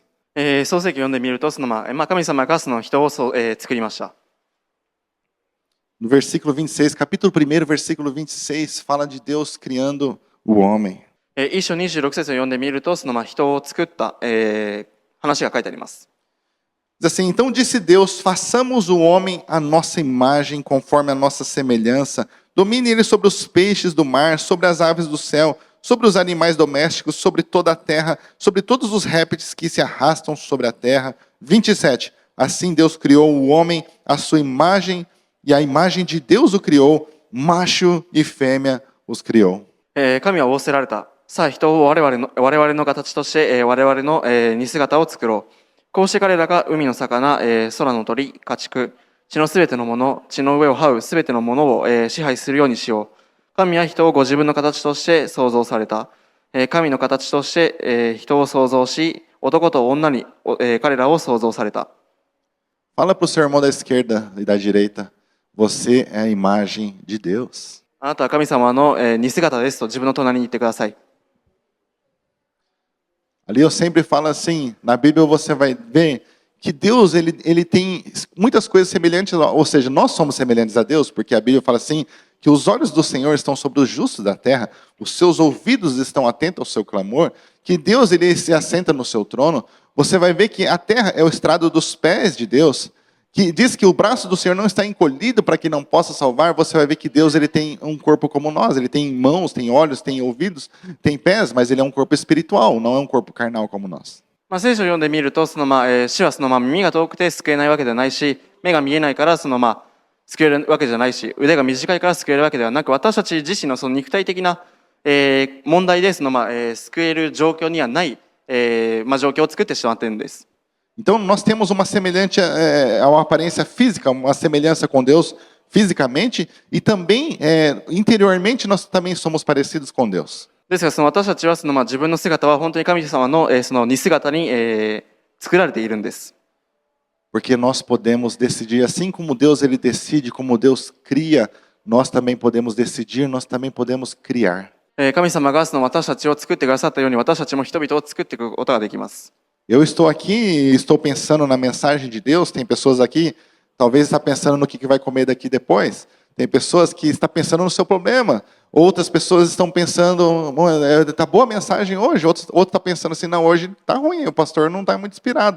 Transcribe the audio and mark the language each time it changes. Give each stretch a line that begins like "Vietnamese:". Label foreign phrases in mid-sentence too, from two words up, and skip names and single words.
Japanese: 創世記を読んでみると、神様が人を作りました。
Portuguese: No versículo 26, capítulo 1, versículo 26, fala de Deus criando o homem.
Japanese: 一章26節を読んでみると、人を作った、話が書いてあります。
Portuguese: Diz assim: então disse Deus, façamos o homem à nossa imagem, conforme a nossa semelhança. Domine ele sobre os peixes do mar, sobre as aves do céu, sobre os animais domésticos, sobre toda a terra, sobre todos os répteis que se arrastam sobre a terra. 27. Assim Deus criou o homem à sua imagem, e a imagem de Deus o criou, macho e fêmea os criou.
Japanese: 神は仰せられた。さあ人を我々の形として、我々の、似姿を作ろう。こうして彼らが海の魚、空の鳥、家畜、地のすべてのもの、地の上を這うすべてのものを、支配するようにしよう。神は人をご自分の形として創造された。神の形として、人を創造し、男と女に、彼らを創造された。
Portuguese: Fala para o seu irmão da esquerda e da direita: você é a imagem de Deus.
Japanese: あなたは神様の、似姿ですと自分の隣に言ってください。
Portuguese: Ali eu sempre falo assim, na Bíblia você vai ver que Deus ele tem muitas coisas semelhantes, ou seja, nós somos semelhantes a Deus, porque a Bíblia fala assim, que os olhos do Senhor estão sobre os justos da terra, os seus ouvidos estão atentos ao seu clamor, que Deus ele se assenta no seu trono. Você vai ver que a terra é o estrado dos pés de Deus, que diz que o braço do Senhor não está encolhido para que não possa salvar. Você vai ver que Deus ele tem um corpo como nós, ele tem mãos, tem olhos, tem ouvidos, tem pés, mas ele é um corpo espiritual, não é um corpo carnal como nós.
Japanese: 聖書を読んでみると、主は耳が遠くて救えないわけではないし、目が見えないから救えるわけじゃないし、腕が短いから救えるわけではなく、私たち自身の肉体的な、問題で救える状況にはない、状況を作ってしまっているんです。
Portuguese: Então nós temos uma semelhança, uma aparência física, uma semelhança com Deus fisicamente, e também interiormente nós também somos parecidos com Deus.
Japanese: ですが私たちは自分の姿は本当に神様の、似姿に、作られているんです。
Portuguese: Porque nós podemos decidir, assim como Deus ele decide, como Deus cria, nós também podemos decidir, nós também podemos criar.
Japanese: 神様が私たちを作ってくださったように、私たちも人々を作っていくことができます。
Portuguese: Eu estou aqui e estou pensando na mensagem de Deus. Tem pessoas aqui, talvez está pensando no que vai comer daqui depois. Tem pessoas que estão pensando no seu problema. Outras pessoas estão pensando, tá boa a mensagem hoje. Outro está pensando assim, não, hoje está ruim, o pastor não está muito inspirado.